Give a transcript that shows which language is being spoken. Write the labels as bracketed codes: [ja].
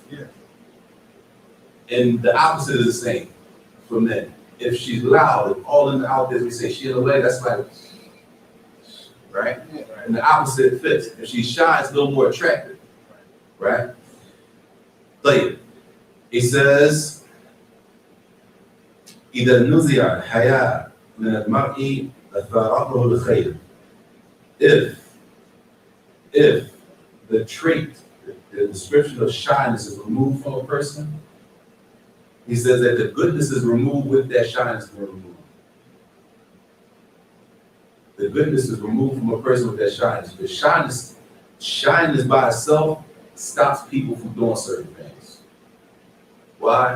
[en] Yeah. And the opposite is the same for men. If she's loud and all in the out there, we say she in the way, that's like, right? And the opposite fits. If she's shy, it's a little more attractive, right? [ar] طيب. [en] He says, [ar] إذا نزع الحياء من المرء أثاره الخير. [en] If the trait, the description of shyness is removed from a person, he says that the goodness is removed with that shyness removed. The goodness is removed from a person with that shyness. The shyness by itself stops people from doing certain things. Why?